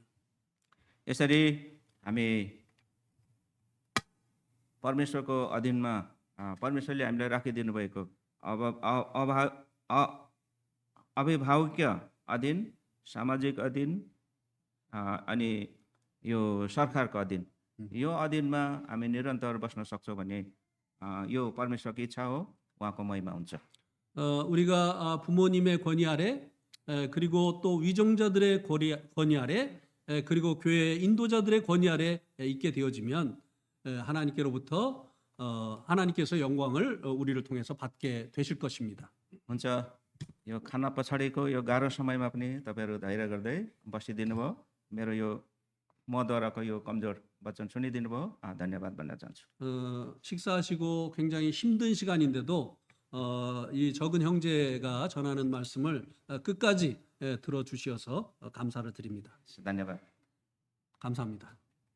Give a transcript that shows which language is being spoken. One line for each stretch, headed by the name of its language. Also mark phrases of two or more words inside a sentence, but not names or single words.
Nepali: यसरी हामी परमेश्वरको अधीनमा परमेश्वरले हामीलाई राखिदिनु भएको अभिभावकीय अधीन, सामाजिक अधीन अनि यो सरकारको अधीन, यो अधीनमा हामी निरन्तर बस्न सक्छौँ भने यो परमेश्वरको इच्छा हो, उहाँको महिमा हुन्छ।
Korean: 우리가 부모님의 권위 아래 그리고 또 위정자들의 권위 아래 그리고 교회 인도자들의 권위 아래 있게 되어지면 하나님께로부터 하나님께서 영광을 우리를 통해서 받게 되실 것입니다.
Nepali: हुन्छ। यो खाना पछाडिको यो गाह्रो समयमा पनि तपाईँहरू धैर्य गर्दै बसिदिनु भयो। मेरो यो मद्वाराको यो कमजोर वचन सुनिदिनु भयो। धन्यवाद भन्न चाहन्छु।
Korean: 식사하시고 굉장히 힘든 시간인데도 이 적은 형제가 전하는 말씀을 끝까지 들어주셔서 감사를 드립니다.
Nepali: धन्यवाद।
Korean: 감사합니다.